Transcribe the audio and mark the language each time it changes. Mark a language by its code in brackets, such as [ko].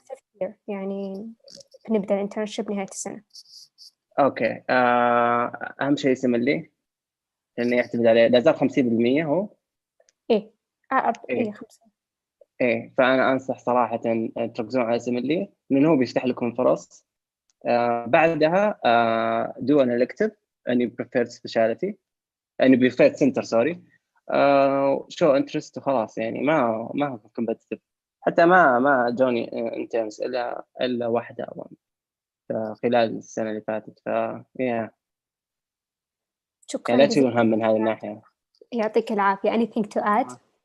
[en] fifth year، [ar] يعني بنبدأ الانترنشيب نهاية السنة. أوكي. أهم شيء سملي لأنه يعتمد عليه، لا زال 50% هو. إيه إيه 5. إيه، فأنا أنصح صراحة تركزون على سملي لأنه هو بيفتح لكم فرص. [en] بعدها do an elective any preferred specialty، [ar] يعني [en] preferred center sorry. show interest [ar] وخلاص، يعني ما هو competitive. حتى ما جوني انترنز الا واحده اظن خلال السنه اللي فاتت. يعني شكرا لا جزيلا. تشيلون هم من هذه الناحيه. يعطيك العافية. [en] anything to add؟